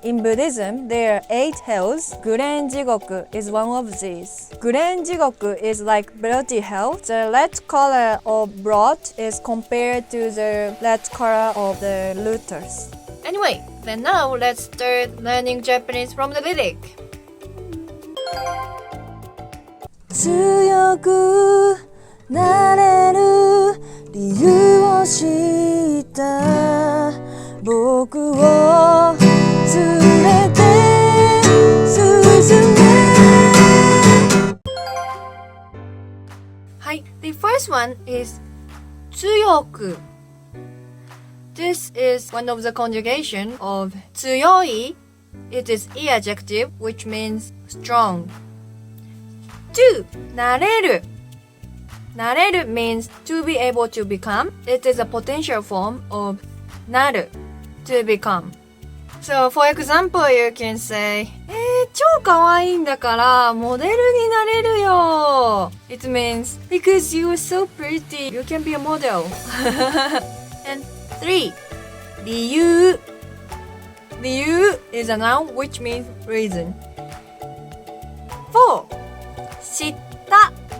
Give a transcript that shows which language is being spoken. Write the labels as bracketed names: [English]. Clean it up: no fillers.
[English] In Buddhism, there are 8 hells. Guren Jigoku is one of these. Guren Jigoku is like bloody hell. The red color of blood is compared to the red color of the lotus. Anyway, then now let's start learning Japanese from the lyric. [Japanese] 強くなれる理由を知った僕を連れて進め [English] The first one is [Japanese] 強く. [English] This is one of the conjugation of 強い. It is e adjective which means strong. 2. なれる. なれる means to be able to become. It is a potential form of なる to become. So for example, you can say [Japanese] 超可愛いんだからモデルになれるよ. [English] It means because you are so pretty, you can be a model. And 3. 理由. 理由 is a noun which means reason. 4. 知った.